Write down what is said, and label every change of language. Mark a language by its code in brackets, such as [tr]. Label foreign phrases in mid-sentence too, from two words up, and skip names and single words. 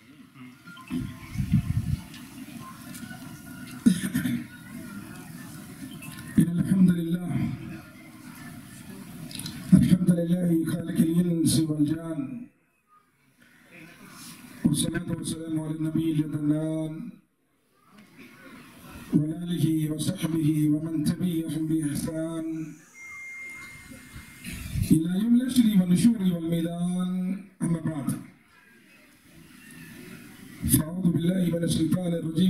[ar] الحمد لله خالق الإنس والجان والصلاة والسلام على النبي العدنان وآله وصحبه ومن تبعهم بإحسان إلى يوم الحشر والنشور والميدان. أما بعد فأعوذ بالله من الشيطان الرجيم.